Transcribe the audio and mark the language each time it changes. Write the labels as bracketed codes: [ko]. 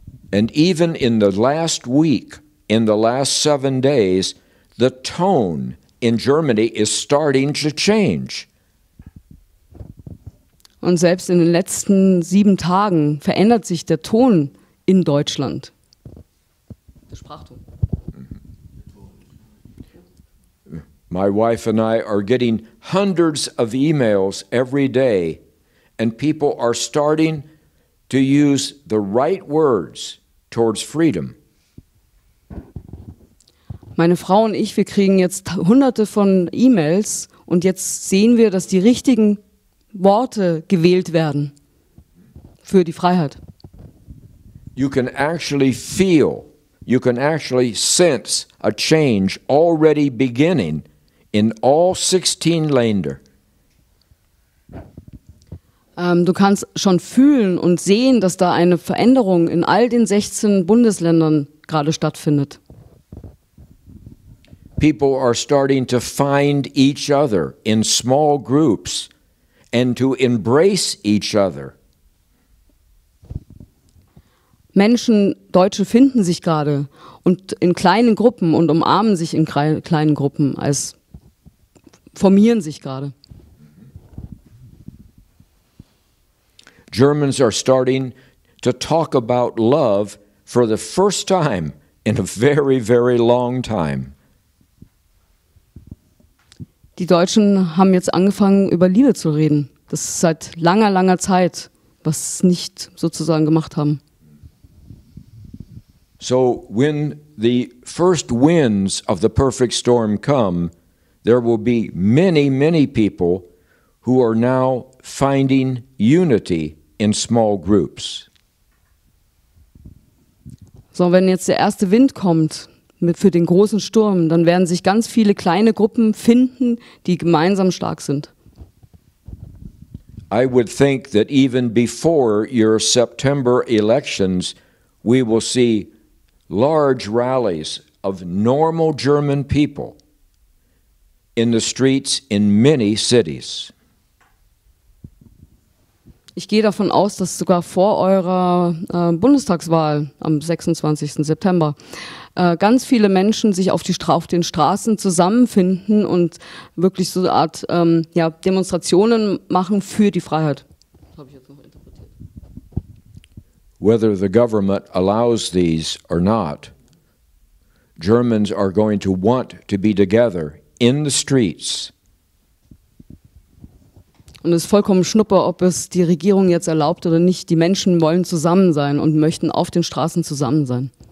[en] And even in the last week, in the last 7 days, the tone in Germany is starting to change. [de] Und selbst in den letzten 7 Tagen verändert sich der Ton in Deutschland. Der Sprachton. [en] My wife and I are getting hundreds of emails every day, and people are starting to use the right words towards freedom. [de] Meine Frau und ich, wir kriegen jetzt hunderte von E-Mails und jetzt sehen wir, dass die richtigen Worte gewählt werden für die Freiheit. [en] You can actually feel, you can actually sense a change already beginning in all 16 Länder. [de] Du kannst schon fühlen und sehen, dass da eine Veränderung in all den 16 Bundesländern gerade stattfindet. [en] People are starting to find each other in small groups and to embrace each other. [de] Menschen, Deutsche finden sich gerade und in kleinen Gruppen und umarmen sich in kleinen Gruppen, formieren sich gerade. [en] Germans are starting to talk about love for the first time in a very, very long time. [de] Die Deutschen haben jetzt angefangen, über Liebe zu reden. Das ist seit langer, langer Zeit, was sie nicht sozusagen gemacht haben. [en] So when the first winds of the perfect storm come, there will be many, many people who are now finding unity in small groups. [de] So, wenn jetzt der erste Wind kommt für den großen Sturm, dann werden sich ganz viele kleine Gruppen finden, die gemeinsam stark sind. [en] I would think that even before your September elections, we will see large rallies of normal German people in the streets in many cities. [de] Ich gehe davon aus, dass sogar vor eurer Bundestagswahl am 26. September ganz viele Menschen sich auf den Straßen zusammenfinden und wirklich so eine Art Demonstrationen machen für die Freiheit. Das habe ich jetzt noch interpretiert. [en] Whether the government allows these or not, Germans are going to want to be together in the streets. [de] Und es ist vollkommen schnuppe, ob es die Regierung jetzt erlaubt oder nicht. Die Menschen wollen zusammen sein und möchten auf den Straßen zusammen sein.